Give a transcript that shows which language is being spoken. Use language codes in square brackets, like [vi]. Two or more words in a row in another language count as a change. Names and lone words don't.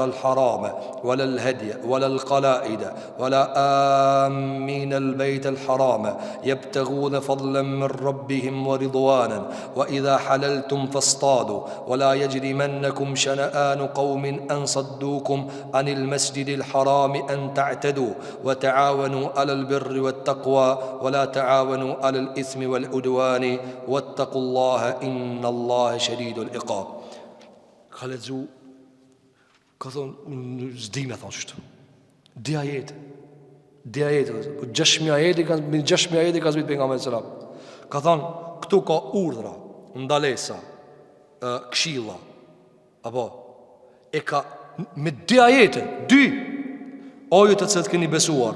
[ar] الحرام ولا الهدي ولا القلائد ولا آمين البيت الحرام يبتغون فضلا من ربهم ورضوانا وإذا حللتم فاصطادوا ولا يجرمنكم شنآن قوم أن صدوكم عن المسجد الحرام أن تعتدوا وتعاونوا على البر والتقوى ولا تعاونوا على الإثم والعدوان واتقوا الله إن الله شديد العقاب. [sq] Ka lexu, ka thonë s'di me thonë çështë. Di ajete, po 6.000 ajete kanë 6.000 ajete ka zbrit pejgamberi [ar] صلى الله عليه وسلم. [sq] Ka thonë këtu ka urdhra, ndalesa, këshilla, apo e ka me di ajete, dy ajo të cilat keni besuar.